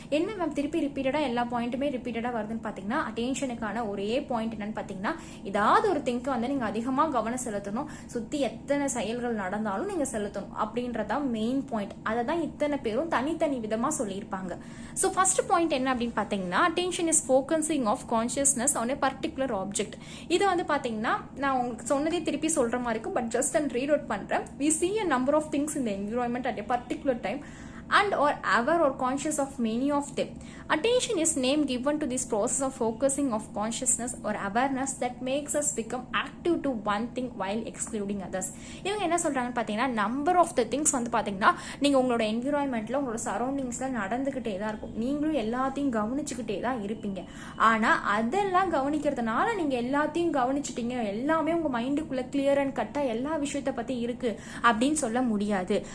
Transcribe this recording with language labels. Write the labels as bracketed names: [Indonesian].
[Tamil] என்ன மேம் திருப்பி ரிப்பீட்டடா எல்லா பாயிண்ட்டுமே ரிப்பீட்டடா வருதுன்னு பார்த்தீங்கன்னா அட்டென்ஷனுக்கான ஒரே பாயிண்ட் என்னன்னு பார்த்தீங்கன்னா ஏதாவது ஒரு திங்க் வந்து நீங்க அதிகமா கவனம் செலுத்தணும், சுத்தி எத்தனை செயல்கள் நடந்தாலும் நீங்க செலுத்தணும் அப்படின்றதான் மெயின் பாயிண்ட். அதை தான் இத்தனை பேரும் தனித்தனி விதமா சொல்லியிருப்பாங்க. ஸோ ஃபர்ஸ்ட் பாயிண்ட் என்ன அப்படின்னு பார்த்தீங்கன்னா [English] Attention is focusing of consciousness on a particular object. [Tamil] இது வந்து பாத்தீங்கன்னா நான் உங்களுக்கு சொன்னதே திருப்பி சொல்ற மாதிரி இருக்கும், but just and read out பண்றேன். [English] We see a number of things in the environment at a particular time and or aware or conscious of many of them. Attention is name given to this process of focusing of consciousness or awareness that makes us become active to one thing while excluding others. [Tamil] இவங்க என்ன சொல்றாங்கன்னு பார்த்தீங்கன்னா number of the things வந்து பார்த்தீங்கன்னா நீங்கள் உங்களோட என்விரான்மெண்ட்டில் உங்களோட சரௌண்டிங்ஸில் நடந்துக்கிட்டே தான் இருக்கும். நீங்களும் எல்லாத்தையும் கவனிச்சுக்கிட்டே தான் இருப்பீங்க. ஆனால் அதெல்லாம் கவனிக்கிறதுனால நீங்கள் எல்லாத்தையும் கவனிச்சுட்டீங்க, எல்லாமே உங்கள் மைண்டுக்குள்ளே கிளியர் அண்ட் கட்டாக எல்லா விஷயத்தை பற்றி இருக்குது அப்படின்னு சொல்ல முடியாது.